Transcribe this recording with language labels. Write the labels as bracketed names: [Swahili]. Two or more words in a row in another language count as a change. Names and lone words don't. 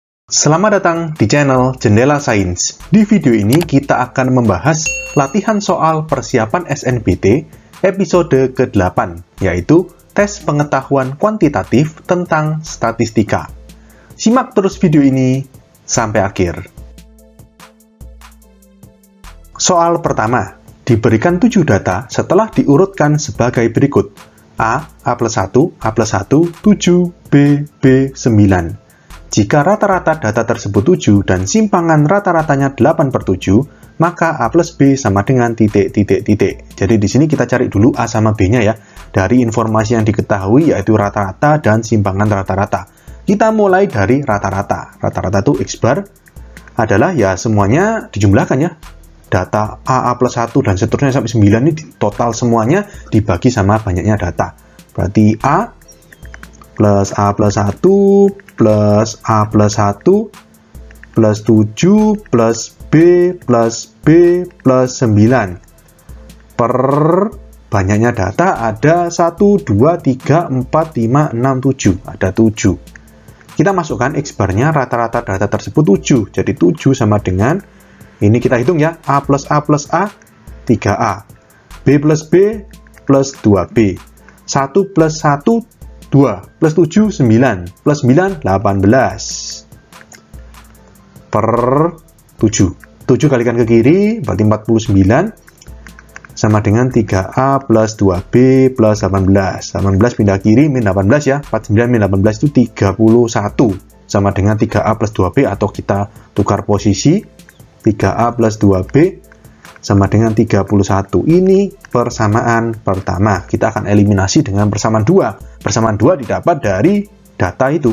[Indonesian] Selamat datang di channel Jendela Sains. Di video ini kita akan membahas latihan soal persiapan SNBT episode ke-8, yaitu tes pengetahuan kuantitatif tentang statistika. Simak terus video ini sampai akhir. Soal pertama, diberikan 7 data setelah diurutkan sebagai berikut. A plus 1, A plus 1, 7, B 9. Jika rata-rata data tersebut 7 dan simpangan rata-ratanya 8/7, maka A plus B sama dengan titik. Jadi di sini kita cari dulu A sama B-nya ya. Dari informasi yang diketahui yaitu rata-rata dan simpangan rata-rata. Kita mulai dari rata-rata. Rata-rata itu X bar adalah ya semuanya dijumlahkan ya. Data A plus 1 dan seterusnya sampai 9 ini total semuanya dibagi sama banyaknya data. Berarti A plus A plus 1 plus A plus 1 plus 7 plus B plus 9 per banyaknya data ada 1, 2, 3, 4, 5, 6, 7 ada 7. Kita masukkan X barnya rata-rata data tersebut 7, jadi 7 sama dengan ini kita hitung ya, A plus A, 3A, B plus 2B, 1 plus 1, 2, plus 7, 9, plus 9, 18, per 7. 7 kalikan ke kiri, berarti 49, sama dengan 3A plus 2B plus 18. 18 pindah kiri, min 18 ya, 49 min 18 itu 31, sama dengan 3A plus 2B, atau kita tukar posisi, 3A plus 2B, sama dengan 31. Ini persamaan pertama. Kita akan eliminasi dengan persamaan 2. Persamaan 2 didapat dari data itu.